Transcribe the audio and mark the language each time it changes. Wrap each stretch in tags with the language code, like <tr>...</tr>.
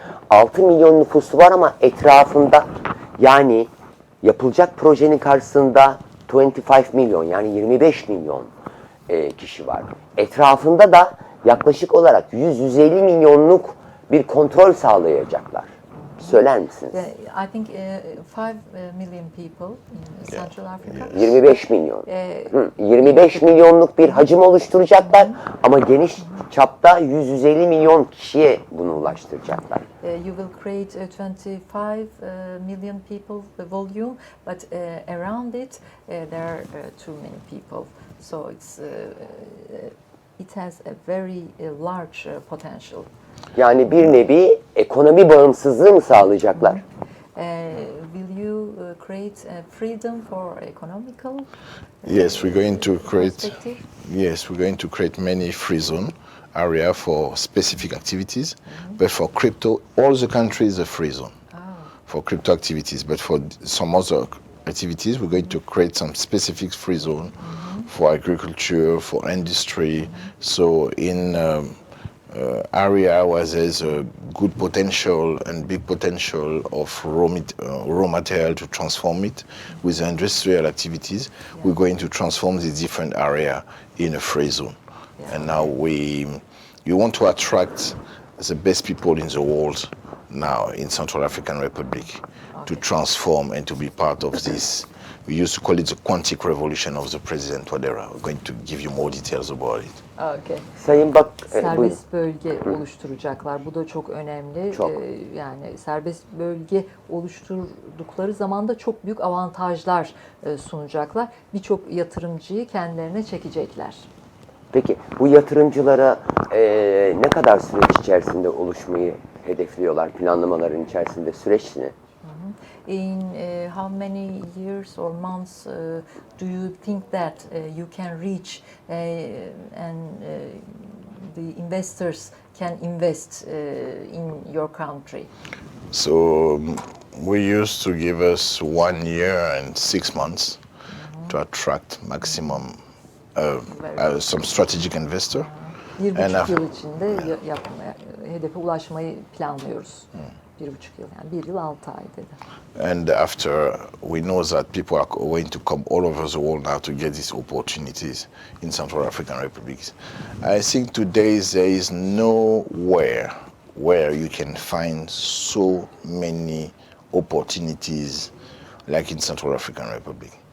<tr>6 milyon nüfusu var ama etrafında, yani yapılacak projenin karşısında 25 milyon, yani 25 milyon kişi var. Etrafında da yaklaşık olarak 100-150 milyonluk bir kontrol sağlayacaklar. Söyler misiniz?</tr> <en>I think 5 million people in Central Africa.</en> <tr>25 milyon. 25 milyonluk bir hacim oluşturacaklar ama geniş çapta 100-150 milyon kişiye bunu ulaştıracaklar.</tr> <en>You will create 25 million people volume, but around it there are too many people. So it has a very large potential.</en> <tr>Yani bir nevi ekonomi bağımsızlığı mı sağlayacaklar?</tr> <en>Will you create freedom for economical? Yes, we're going to create. Yes, we're going to create many free zone area for specific activities, but for crypto, all the countries are free zone for crypto activities. But for some other activities, we're going to create some specific free zone for agriculture, for industry. So in area where there's a good potential and big potential of raw material to transform it with industrial activities, we're going to transform the different area in a free zone. And now you want to attract the best people in the world now in Central African Republic. to transform and to be part of this. We used to call it the quantic revolution of the President Touadéra. We're going to give you more details about it. Okay.</en> <tr>Sayın Bak, Serbest bölge oluşturacaklar. Bu da çok önemli. Çok. Yani serbest bölge oluşturdukları zaman da çok büyük avantajlar sunacaklar. Birçok yatırımcıyı kendilerine çekecekler. Peki bu yatırımcılara ne kadar süreç içerisinde oluşmayı hedefliyorlar? Planlamaların içerisinde süreç ne?</tr> <en>In how many years or months do you think that you can reach and the investors can invest in your country? So we used to give us 1 year and 6 months to attract maximum some strategic investor.</en> <tr>1,5 yıl içinde hedefe ulaşmayı planlıyoruz. 1,5 yıl, yani 1 yıl 6 ay dedi.</tr> <en>And after we know that people are going to come all over the world now to get these opportunities in Central African republics. I think today there is nowhere where you can find so many opportunities like in Central African Republic.</en>